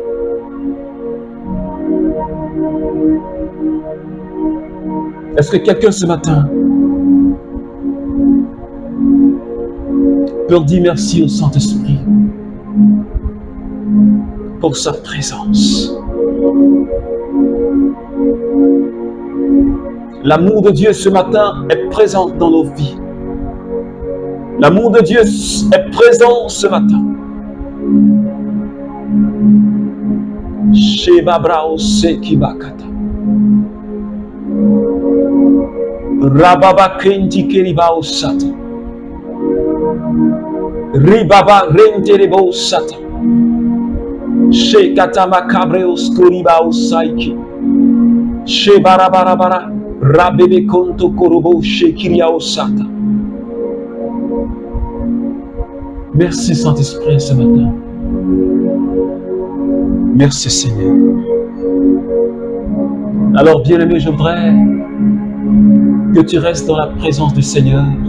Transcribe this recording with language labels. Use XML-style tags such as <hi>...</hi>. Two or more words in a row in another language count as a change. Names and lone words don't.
<fr>Est-ce que quelqu'un ce matin peut dire merci au Saint-Esprit pour sa présence? L'amour de Dieu ce matin est présent dans nos vies. L'amour de Dieu est présent ce matin. Shebabrao sekibakata. Rababa kenti keribao sata. Ribaba renterebo sata. Shekata makabreo skoribao saiki. Shebarabarabara. Rabebe konto korobo shekiriao sata. Merci Saint-Esprit ce matin. Merci Seigneur. Alors bien-aimé, je voudrais que tu restes dans la présence du Seigneur.</fr>